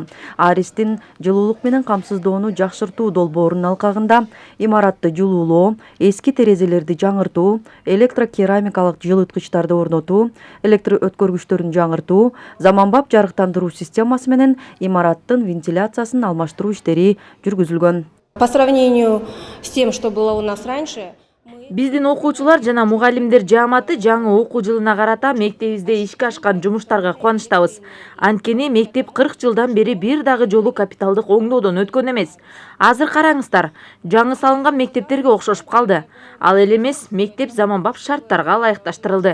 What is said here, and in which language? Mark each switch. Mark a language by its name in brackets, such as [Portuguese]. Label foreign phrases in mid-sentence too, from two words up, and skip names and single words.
[Kyrgyz] Аристин жылуулук менен камсыздоону жакшыртуу долбоорунун алкагында имаратты жылуулоо, эски терезелерди жаңыртуу, электрокерамикалык жылыткычтарды орнотуу, электр өткөргүчтөрүн жаңыртуу, заманбап жарыктандыруу системасы менен имараттын вентиляциясын алмаштыруу иштери жүргүзүлгөн. [Russian] По сравнению с тем, что было у нас раньше, [Kyrgyz] биздин окуучулар жана мугалимдер жааматы жаңы окуу жылына карата мектебибизде ишке ашкан жумуштарга кубанычтабыз. Анткени мектеп 40 жылдан бери бир дагы жолу капиталдык оңдоодон өткөн эмес. Азыр караңыздар, жаңы салынган мектептерге окшошуп калды. Ал эле эмес, мектеп заманбап шарттарга ылайыкташтырылды.